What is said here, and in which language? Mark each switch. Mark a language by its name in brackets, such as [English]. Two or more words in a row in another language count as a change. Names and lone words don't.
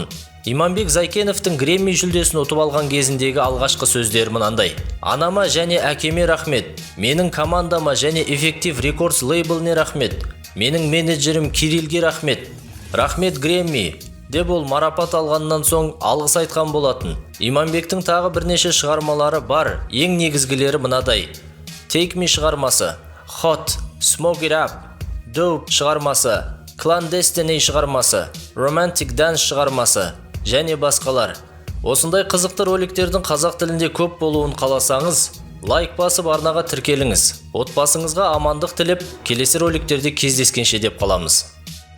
[Kazakh] Иманбек Зайкеновтың Грэмми жүлдесін ұтып алған кезіндегі алғашқы сөздері мынандай: «Анама және әкеме рахмет, менің командама және Effective Records лейбліне рахмет, менің менеджерім Кириллге рахмет. Рахмет Грэмми», деп ол марапат алғаннан соң алғыс айтқан болатын. Иманбектің тағы бірнеше шығармалары бар, ең негізгілері мынадай: Take Me шығармасы, Hot, Smoke It Up, Dope шығармасы, Clandestine шығармасы, Romantic Dance шығармасы және басқалар. Осындай қызықты роликтердің қазақ тілінде көп болуын қаласаңыз, лайк басып арнаға тіркеліңіз. Отбасыңызға амандық тілеп, келесі роликтерде кездескенше деп қаламыз.